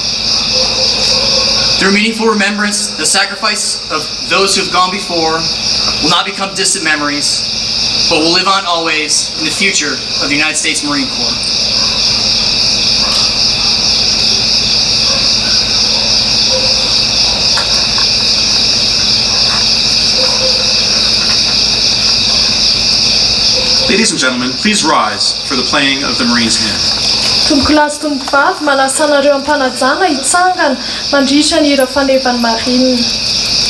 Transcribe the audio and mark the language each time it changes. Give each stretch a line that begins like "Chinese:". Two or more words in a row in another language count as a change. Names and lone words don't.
English: Through meaningful remembrance, the sacrifice of those who have gone before will not become distant memories, but will live on always in the future of the United States Marine Corps. Ladies and gentlemen, please rise for the playing of the Marine's Hymn.
Malagasy: Tomboko lahy sy tomboko vavy manasa anareo am-panajana hitsangana mandritra ny hira fanevan'ny marine.